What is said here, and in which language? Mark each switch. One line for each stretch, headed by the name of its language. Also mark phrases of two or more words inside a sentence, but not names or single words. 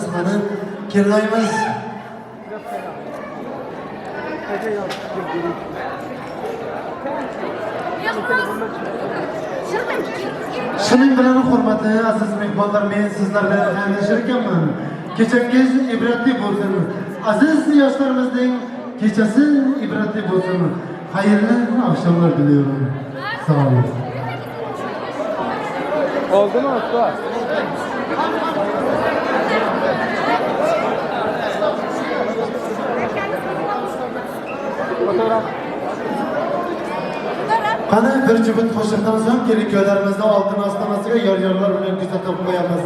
Uzbek: Qani kelinoyimiz shuning bilan hurmatli aziz mehmonlar, men sizlar bilan xayrlashar ekanman. Kechangiz ibratli bo'lsin. Aziz yoshlarimizning kechasi ibratli bo'lsin. Xayrli oqshomlar tilayman. Sağ olun.
Turkish: Oldu mu usta?
Uzbek: Qani bir juft qo'shiqdan so'ng kelinko'ylarimizni oltin ostonasiga yor-yorlar bilan kuzatib qo'yamiz.